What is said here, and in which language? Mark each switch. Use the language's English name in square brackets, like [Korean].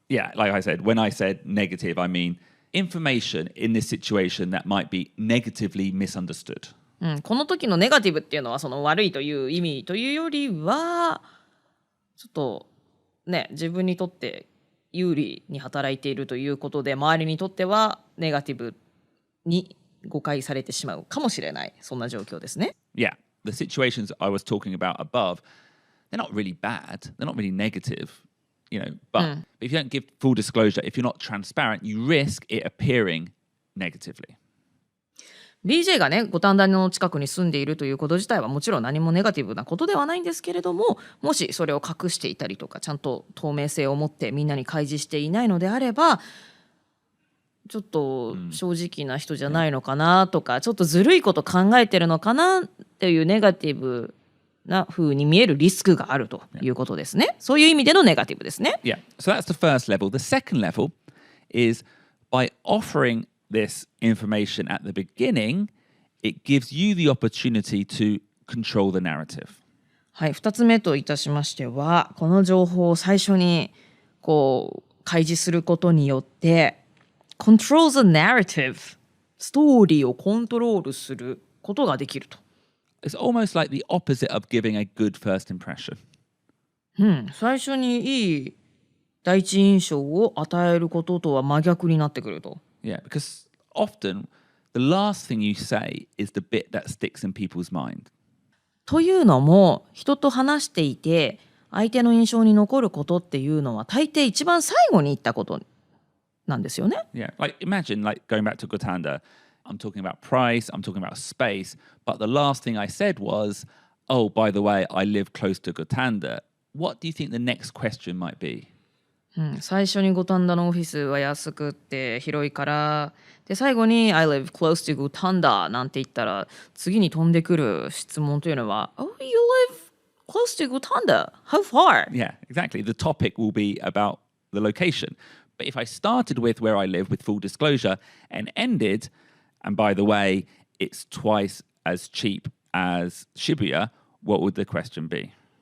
[English] Yeah, like I said, when I said negative, I mean information in this situation that might be negatively misunderstood. [Japanese] この時のネガティブっていうのはその悪いという意味というよりはちょっとね、自分にとって有利に働いているということで周りにとってはネガティブに誤解されてしまうかもしれない、そんな状況ですね。 [English] Yeah, the situations I was talking about above, they're not really bad, they're not really negative, but if you don't give full disclosure, if you're not transparent, you risk it appearing negatively. [Japanese] BJ がね、五反田の近くに住んでいるということ自体はもちろん何もネガティブなことではないんですけれども、もしそれを隠していたりとかちゃんと透明性を持ってみんなに開示していないのであればちょっと正直な人じゃないのかなとか、ちょっとずるいこと考えてるのかなっていうネガティブな風に見えるリスクがあるということですね。そういう意味でのネガティブですね。 [English] Yeah, so that's the first level. The second level is by offering this information at the beginning, it gives you the opportunity to control the narrative. [Japanese] はい、2つ目といたしましては、この情報を最初に開示することによって、 [English] control the narrative、 [Japanese] ストーリーをコントロールすることができると。 [English] It's almost like the opposite of giving a good first impression. [Japanese] 最初にいい第一印象を与えることとは真逆になってくると。 [English] Yeah, because often the last thing you say is the bit that sticks in people's mind. [Japanese] というのも、人と話していて相手の印象に残ることっていうのは大抵一番最後に言ったことなんですよね。 [English] Yeah, like imagine like going back to Gotanda, I'm talking about price, I'm talking about space, but the last thing I said was, oh, by the way, I live close to Gotanda. What do you think the next question might be? [Japanese] 最初に五反田のオフィスは安くって広いからで最後に [English] I live close to [Japanese] 五反田なんて言ったら次に飛んでくる質問というのは [English] Oh, you live close to 五反田 How far? Yeah, exactly. The topic will be about the location. But if I started with where I live with full disclosure and ended, and by the way, it's twice as cheap as Shibuya, what would the question be?